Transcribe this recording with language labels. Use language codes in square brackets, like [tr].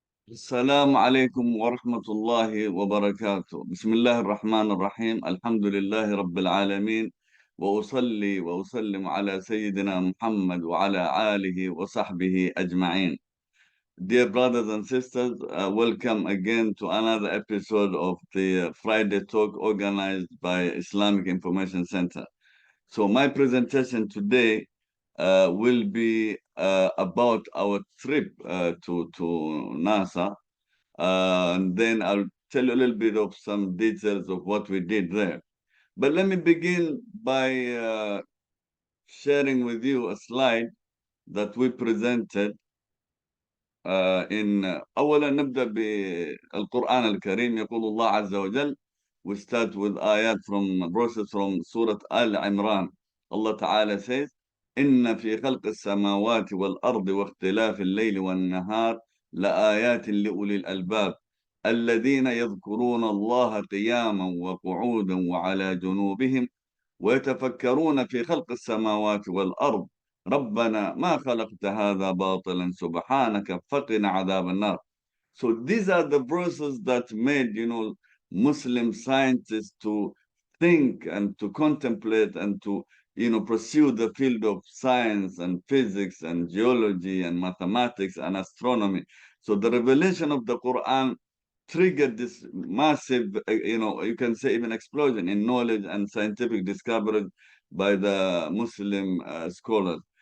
[ar] السلام عليكم ورحمة الله وبركاته. بسم الله الرحمن الرحيم. الحمد لله رب العالمين، وأصلي وأسلم على سيدنا محمد وعلى آله وصحبه أجمعين. [en] Dear brothers and sisters, welcome again to another episode of the Friday Talk organized by Islamic Information Center. So my presentation today will be about our trip to NASA, and then I'll tell you a little bit of some details of what we did there. But let me begin by sharing with you a slide that we presented in [ar] أولا نبدأ بالقرآن الكريم. يقول الله عز وجل. [en] We start with ayat from verses from Surah Al Imran. [ar] Allah Ta'ala says, إن في خلق السماوات والأرض واختلاف الليل والنهار لآيات لأولي الألباب الذين يذكرون الله قياما وقعودا وعلى جنوبهم ويتفكرون في خلق السماوات والأرض ربنا ما خلقت هذا باطلا سبحانك فقنا عذاب النار. [en] So these are the verses that made, Muslim scientists to think and to contemplate and to, pursue the field of science and physics and geology and mathematics and astronomy. So the revelation of the Quran triggered this massive, you can say even explosion in knowledge and scientific discoveries by the Muslim scholars.